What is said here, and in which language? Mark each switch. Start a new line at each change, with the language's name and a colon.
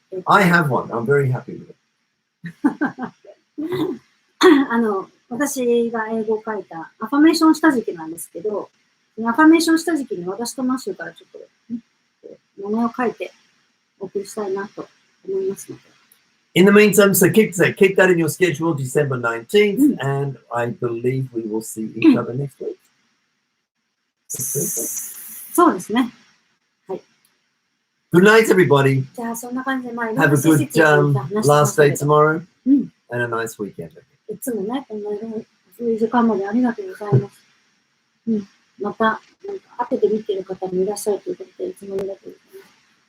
English: I have one. I'm very happy with it.
Japanese: 私が英語を書いたアファメーション下敷きなんですけど、アファメーション下敷きに私とマッシュからちょっと、名前を書いてお送りしたいなと思いますので。
English: In the meantime, so keep that in your schedule, December 19th, and I believe we will see each other next week.
Japanese: そうですね。はい。
English: Good night, everybody.
Japanese: じゃあ、そんな感じで、
English: Have a good last day tomorrow, and a nice weekend.
Japanese: いつもね、こんなそういう時間までありがとうございます。また、なんか、後で見てる方もいらっしゃるということで、いつもありがとうございます。